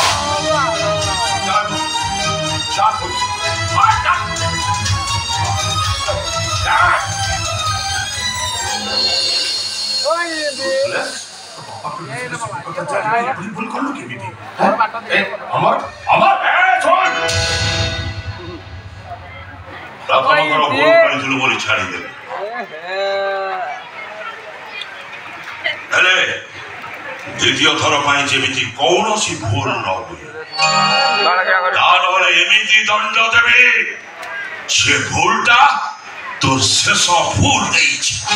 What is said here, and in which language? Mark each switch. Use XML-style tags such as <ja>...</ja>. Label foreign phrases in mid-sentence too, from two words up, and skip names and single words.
<bn>ভুল করলো কি বিধি? আমার আমার ভুল করেছিল বলে ছাড়ি দেবে।</bn> <or>ହେଲେ ଦ୍ୱିତୀୟ ଥର ପାଇଁ ଯେମିତି କୌଣସି ଭୁଲ ନ ହୁଏ, ତାହେଲେ ଏମିତି ଦଣ୍ଡ ଦେବି ସେ ଭୁଲଟା ତୋର ଶେଷ ଭୁଲ ହେଇଛି।</or>